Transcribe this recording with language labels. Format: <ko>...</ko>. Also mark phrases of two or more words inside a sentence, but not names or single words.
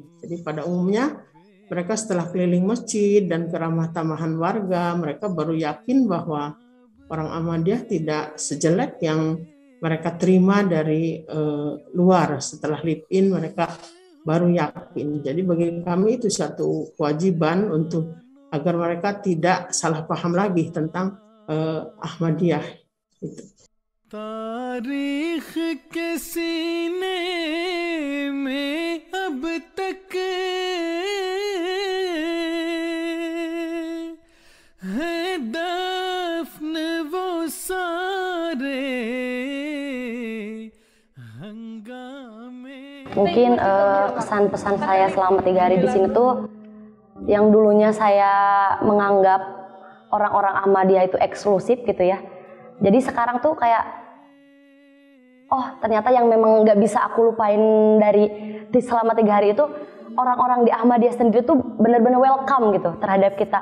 <id>Jadi pada umumnya mereka setelah keliling masjid dan keramah tamahan warga, mereka baru yakin bahwa orang Ahmadiyah tidak sejelek yang mereka terima dari luar. Setelah live-in mereka baru yakin. Jadi bagi kami itu satu kewajiban untuk agar mereka tidak salah paham lagi tentang Ahmadiyah. Itu.</id> <ur>تاریخ کے سینے میں اب تک ہے دفن وہ سارے ہنگامے.</ur> <id>Mungkin pesan-pesan saya selama 3 hari di sini tuh, yang dulunya saya menganggap orang-orang Ahmadiyah itu eksklusif gitu ya. Jadi sekarang tuh kayak, oh ternyata yang memang nggak bisa aku lupain di selama 3 hari itu, orang-orang di Ahmadiyah sendiri tuh benar-benar welcome gitu terhadap kita.</id>